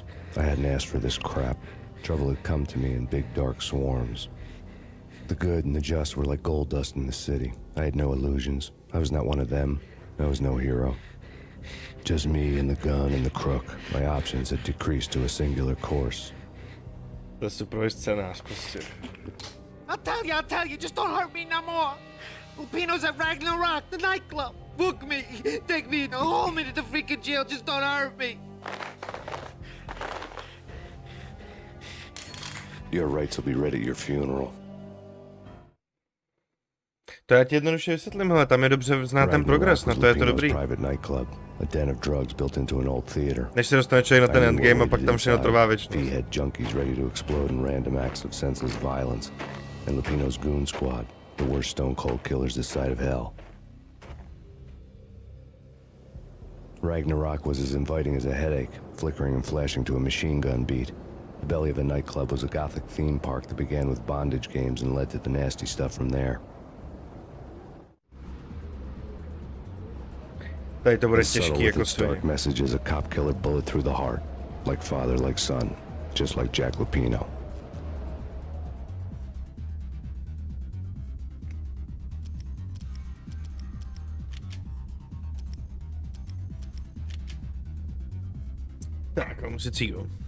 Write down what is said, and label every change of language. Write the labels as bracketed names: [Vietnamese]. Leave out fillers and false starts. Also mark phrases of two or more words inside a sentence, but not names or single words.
[English] I hadn't asked for this crap. Trouble had come to me in big dark swarms. The good and the just were like gold dust in the city. I had no illusions. I was not one of them. I was no hero. Just me and the gun and the crook. My options had decreased to a singular course. [Czech] To je super scénář prostě. [English] I'll tell you, just don't hurt me no more. Lupino's at Ragnarok, the nightclub. Book me, take me, haul me to the freaking jail, just don't hurt me. Your rights will be ready at your funeral. [Czech] To já ti jednoduše vysvětlím, hele, tam je dobře znát ten progres, na to je to dobrý. [English] A den of drugs built into an old theater. [Czech] Než se dostane člověk na ten endgame a pak tam všechno trvá věčnost. [English] Had junkies ready to explode in random acts of senseless violence, and Lupino's goon squad, the worst stone cold killers this side of hell. Ragnarok was as inviting as a headache, flickering and flashing to a machine gun beat. The belly of a nightclub was a gothic theme park that began with bondage games and led to the nasty stuff from there. [Czech] Tady to bude těžký jako [English] dark message is a cop killer bullet through the heart, like father, like son, just like Jack Lupino. [Czech] Tak, vamos si cígo.